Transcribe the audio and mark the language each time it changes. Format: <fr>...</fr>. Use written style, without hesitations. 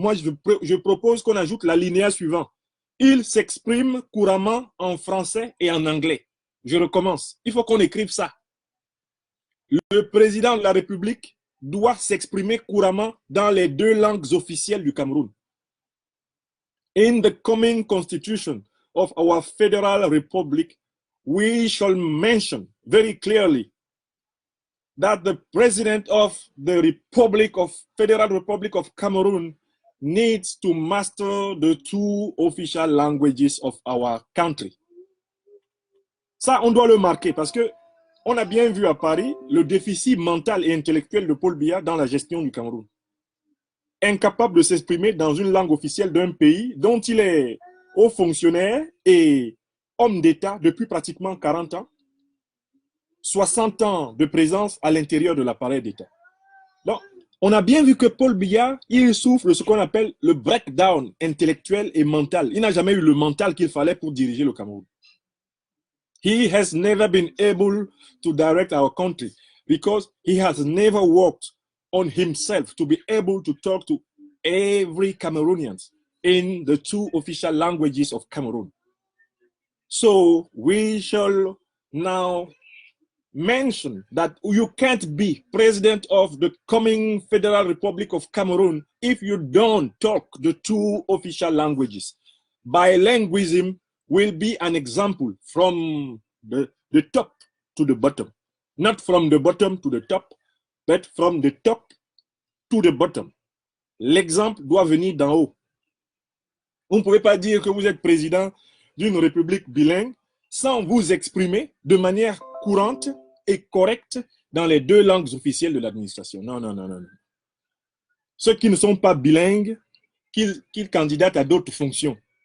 <fr>Moi, je propose qu'on ajoute l'alinéa suivant. Il s'exprime couramment en français et en anglais. Je recommence. Il faut qu'on écrive ça. Le président de la République doit s'exprimer couramment dans les deux langues officielles du Cameroun.</fr> <en>In the coming constitution of our federal republic, we shall mention very clearly that the president of the Federal Republic of Cameroon needs to master the two official languages of our country.</en> <fr>Ça, on doit le marquer parce que on a bien vu à Paris le déficit mental et intellectuel de Paul Biya dans la gestion du Cameroun. Incapable de s'exprimer dans une langue officielle d'un pays dont il est haut fonctionnaire et homme d'État depuis pratiquement 40 ans, 60 ans de présence à l'intérieur de l'appareil d'État. Donc, on a bien vu que Paul Biya, il souffre de ce qu'on appelle le breakdown intellectuel et mental. Il n'a jamais eu le mental qu'il fallait pour diriger le Cameroun.</fr> <en>He has never been able to direct our country because he has never worked on himself to be able to talk to every Cameroonian in the two official languages of Cameroon. So we shall now mention that you can't be president of the coming Federal Republic of Cameroon if you don't talk the two official languages. Bilingualism will be an example from the top to the bottom. Not from the bottom to the top, but from the top to the bottom.</en> <fr>L'exemple doit venir d'en haut. Vous ne pouvez pas dire que vous êtes président d'une république bilingue sans vous exprimer de manière courante et correcte dans les deux langues officielles de l'administration. Non, non, non, non. Ceux qui ne sont pas bilingues, qu'ils candidatent à d'autres fonctions.</fr>